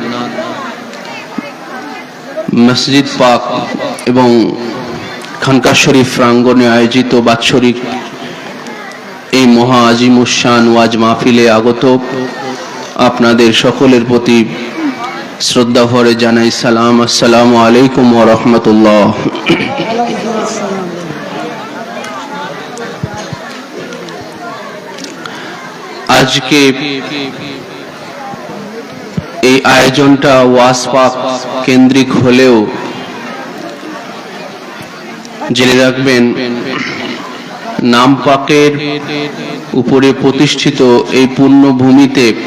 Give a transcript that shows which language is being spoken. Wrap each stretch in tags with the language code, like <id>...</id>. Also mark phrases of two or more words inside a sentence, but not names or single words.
<bn>মসজিদ পাক এবং খানকা শরীফ প্রাঙ্গণে আয়োজিত বাৎসরিক এই মহা আজিমুশান ওয়াজ মাহফিলে আগত আপনাদের সকলের প্রতি শ্রদ্ধা ভরে জানাই সালাম।</bn> <ar>السلام عليكم و رحمة الله.</ar> <bn>আজকে এই আয়োজনটা ওয়াজ পাক কেন্দ্রিক হলেও জেনে রাখবেন, নাম পাকের উপরে প্রতিষ্ঠিত এই পুণ্যভূমিতে</bn>